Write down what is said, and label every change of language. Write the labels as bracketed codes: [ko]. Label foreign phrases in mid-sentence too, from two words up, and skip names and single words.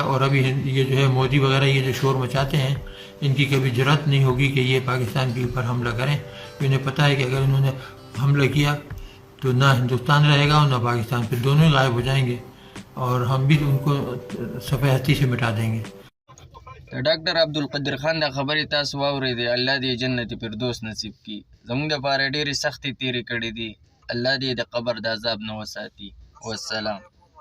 [ur] اور ابھی یہ جو ہے مودی وغیرہ یہ جو شور مچاتے ہیں، ان کی کبھی جرأت نہیں ہوگی کہ یہ پاکستان کے اوپر حملہ کریں. انہیں پتہ ہے کہ اگر انہوں نے حملہ کیا تو نہ ہندوستان رہے گا اور نہ پاکستان، پھر دونوں ہی غائب ہو جائیں گے اور ہم بھی ان کو صفحہ ہستی سے مٹا دیں گے. [ps] ډاکټر عبدالقدیر خان دا خبرې تاسو واورېدې. الله دې جنت فردوس نصیب کړي. زموږ دپاره ډېرې سختې تېرې کړې دي. الله دې د قبر د عذاب نه وساتي. والسلام.